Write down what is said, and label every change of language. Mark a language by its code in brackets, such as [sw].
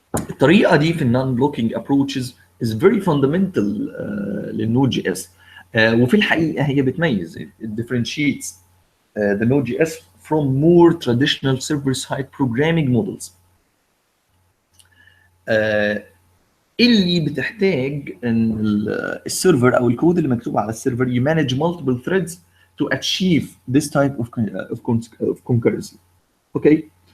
[ar] الطريقه دي في النون بلوكينج ابروتشز [en] is very fundamental [ar] للنود جي اس. وفي الحقيقه هي بتميز [en] it differentiates the Node.js from more traditional server-side programming models. [ar] اللي بتحتاج ان السيرفر او الكود اللي مكتوب على السيرفر يمانج [en] multiple threads to achieve this type of concurrency. [ar] اوكي.